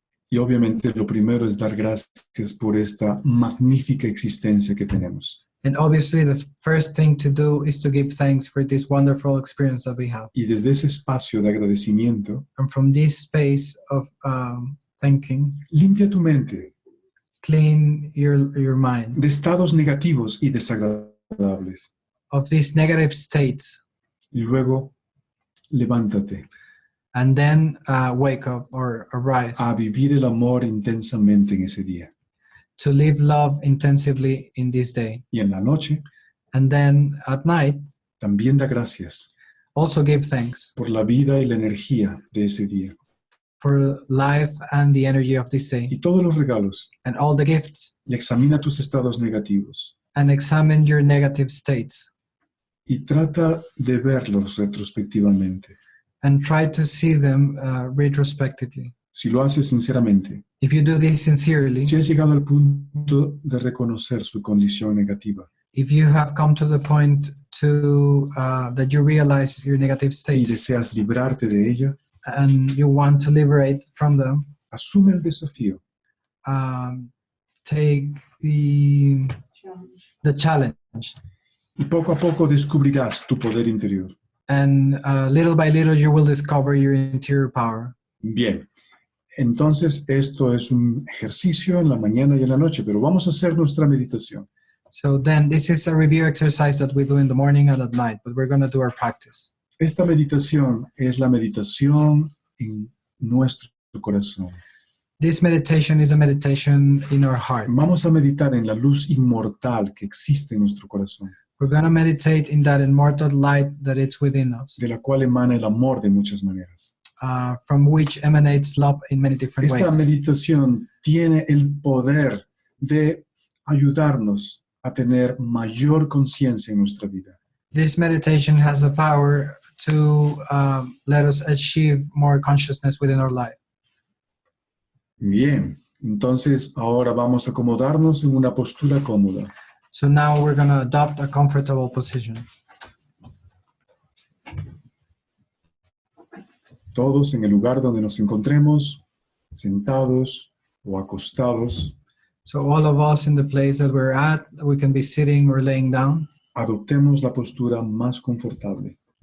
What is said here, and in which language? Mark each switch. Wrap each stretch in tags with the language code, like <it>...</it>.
<es>Y obviamente lo primero es dar gracias por esta magnífica existencia que tenemos.</es> <en>And obviously the first thing to do is to give thanks for this wonderful experience that we have.</en> <es>Y desde ese espacio de agradecimiento,</es> <en>And from this space of thinking,</en> <es>limpia tu mente</es> <en>clean your mind</en> <es>de estados negativos y desagradables.</es> <en>of these negative states,</en> <es>Y luego, levántate</es> <en>and then wake up or arise</en> <es>a vivir el amor intensamente en ese día.</es> <en>to live love intensively in this day.</en> <es>Y en la noche,</es> <en>And then at night,</en> <es>También da gracias</es> <en>Also give thanks</en> <es>por la vida y la energía de ese día</es> <en>for life and the energy of this day</en> <es>y todos los regalos,</es> <en>and all the gifts,</en> <es>y examina tus estados negativos</es> <en>and examine your negative states</en> <es>y trata de verlos retrospectivamente.</es> <en>and try to see them retrospectively.</en> <es>Si lo haces sinceramente,</es> <en>If you do this sincerely,</en> <es>si has llegado al punto de reconocer su condición negativa</es> <en>if you have come to the point to that you realize your negative</en> <es>y</es> <en>states</en> <es>deseas librarte de ella,</es> <en>and you want to liberate from them,</en> <es>asume el desafío</es> <en>take the challenge,</en> <es>y poco a poco descubrirás tu poder interior.</es> <en>and little by little you will discover your interior power.</en> <es>Bien, entonces esto es un ejercicio en la mañana y en la noche, pero vamos a hacer nuestra meditación.</es> <en>So then this is a review exercise that we do in the morning and at night, but we're going to do our practice.</en> <es>Esta meditación es la meditación en nuestro corazón.</es> <en>This meditation is a meditation in our heart.</en> <es>Vamos a meditar en la luz inmortal que existe en nuestro corazón,</es> <en>We're going to meditate in that immortal light that is within us,</en> <es>de la cual emana el amor de muchas maneras.</es> <en>from which emanates love in many different</en> <es>Esta</es> <en>ways.</en> <es>meditación tiene el poder de ayudarnos a tener mayor conciencia en nuestra vida.</es> <en>This meditation has the power to let us achieve more consciousness within our life.</en> <es>Bien, entonces ahora vamos a acomodarnos en una postura cómoda.</es> <en>So now we're going to adopt a comfortable position.</en> <es>Todos en el lugar donde nos encontremos, sentados o acostados,</es> <en>So all of us in the place that we're at, we can be sitting or laying down.</en> <es>adoptemos la postura más confortable.</es>